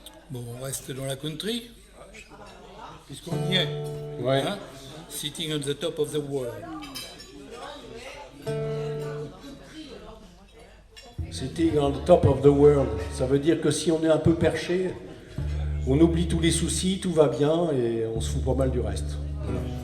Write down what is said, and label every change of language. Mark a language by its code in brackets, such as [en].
[fr] Bon, on reste dans la country, puisqu'on y est. Ouais. Hein? [en] Sitting on the top of the world. Sitting on the top of the world, [fr] ça veut dire que si on est un peu perché, on oublie tous les soucis, tout va bien et on se fout pas mal du reste. Voilà.